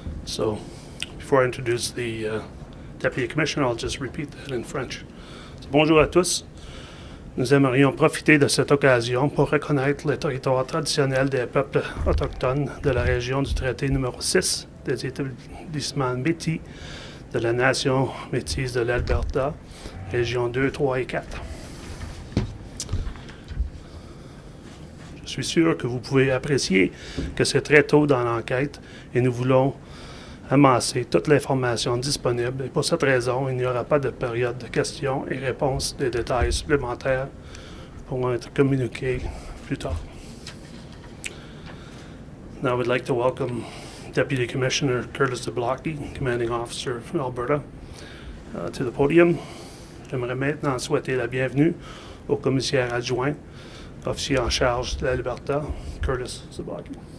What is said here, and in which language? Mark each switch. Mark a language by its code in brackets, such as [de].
[en] So, before I introduce the Deputy Commissioner, I'll just repeat that in French. [fr] Bonjour à tous. Nous aimerions profiter de cette occasion pour reconnaître le territoire traditionnel des peuples autochtones de la région du traité numéro 6 des établissements métis de la nation métisse de l'Alberta, régions 2, 3 et 4. Je suis sûr que vous pouvez apprécier que c'est très tôt dans l'enquête et nous voulons amasser toute l'information disponible, et pour cette raison, il n'y aura pas de période de questions et réponses. Des détails supplémentaires pourront être communiqués plus tard. [en] Now I would like to welcome Deputy Commissioner Curtis Zablocki, Commanding Officer of Alberta, to the podium. [fr] J'aimerais maintenant souhaiter la bienvenue au commissaire adjoint, officier en charge de l'Alberta, Curtis Zablocki.